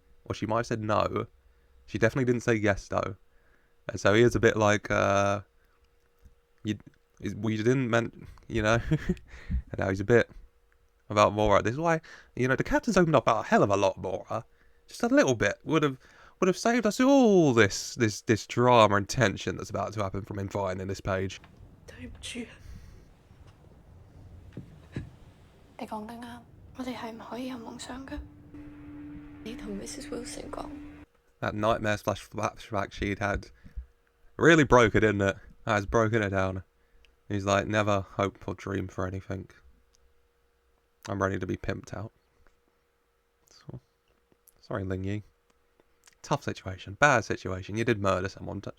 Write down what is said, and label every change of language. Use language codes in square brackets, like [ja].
[en] Or she might have said no. She definitely didn't say yes though. And so he is a bit like, you didn't meant, you know. And now he's a bit about Mora. This is why, you know, the captain's opened up a hell of a lot more. Just a little bit would have saved us all this drama and tension that's about to happen from him finding this page. [zh] 對唔住，你講得啱，我哋係唔可以有夢想嘅。你同 Mrs. Wilson 講。 [en] That nightmare flashback she'd had really broke it, didn't it? That has broken it down. He's like, never hope or dream for anything. I'm ready to be pimped out. So, sorry, Ling Yi. Tough situation. Bad situation. You did murder someone.